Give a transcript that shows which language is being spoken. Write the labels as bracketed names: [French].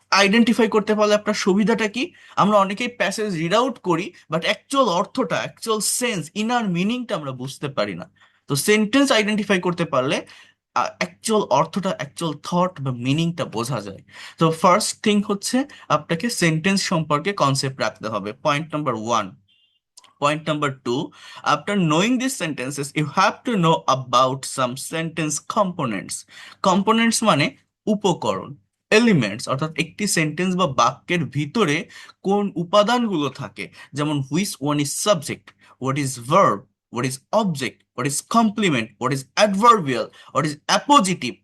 [Bangla] Identify করতে পারলে আপনার সুবিধাটা কি? আমরা অনেকেই প্যাসেজ রিড আউট করি, বাট অ্যাকচুয়াল অর্থটা, অ্যাকচুয়াল সেন্স, ইনার মিনিংটা আমরা বুঝতে পারি না। তো সেন্টেন্স আইডেন্টিফাই করতে পারলে অ্যাকচুয়াল অর্থটা, অ্যাকচুয়াল থট বা মিনিংটা বোঝা যায়। তো ফার্স্ট থিং হচ্ছে, আপনাকে সেন্টেন্স সম্পর্কে কনসেপ্ট রাখতে হবে, point number 1। [English] Point number two, after knowing these sentences, you have to know about some sentence components. [Bangla] Components মানে উপকরণ, এলিমেন্টস। অর্থাৎ একটি সেন্টেন্স বা বাক্যের ভিতরে কোন উপাদানগুলো থাকে। [English] যেমন which one is subject, what is verb, what is object, what is complement, what is adverbial, what is appositive.